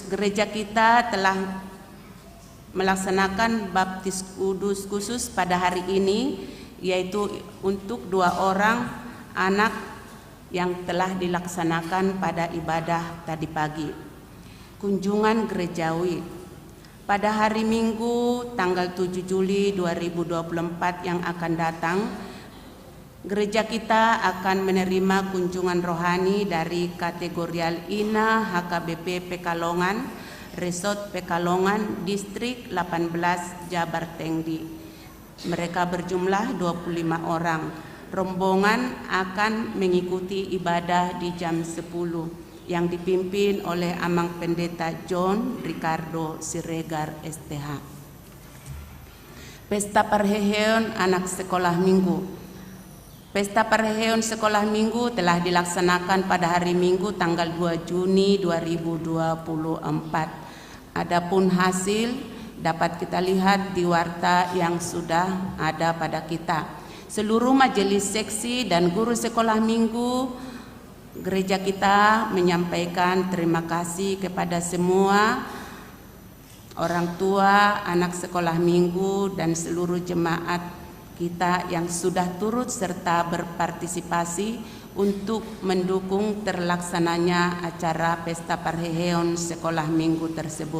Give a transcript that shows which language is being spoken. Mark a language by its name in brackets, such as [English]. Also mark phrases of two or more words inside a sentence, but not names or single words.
[Indonesian] Gereja kita telah melaksanakan baptis kudus khusus pada hari ini, yaitu untuk 2 orang anak yang telah dilaksanakan pada ibadah tadi pagi. Kunjungan gerejawi pada hari Minggu tanggal 7 Juli 2024 yang akan datang, gereja kita akan menerima kunjungan rohani dari kategorial INA HKBP Pekalongan, Resort Pekalongan, Distrik 18 Jabar Tengdi. Mereka berjumlah 25 orang. Rombongan akan mengikuti ibadah di jam 10 yang dipimpin oleh Amang Pendeta John Ricardo Siregar STH. Pesta Perheheon Anak Sekolah Minggu. Pesta Perheheon Sekolah Minggu telah dilaksanakan pada hari Minggu tanggal 2 Juni 2024. Adapun hasil dapat kita lihat di warta yang sudah ada pada kita. Seluruh majelis seksi dan guru sekolah minggu gereja kita menyampaikan terima kasih kepada semua orang tua, anak sekolah minggu, dan seluruh jemaat kita yang sudah turut serta berpartisipasi untuk mendukung terlaksananya acara Pesta Perheheon Sekolah Minggu tersebut.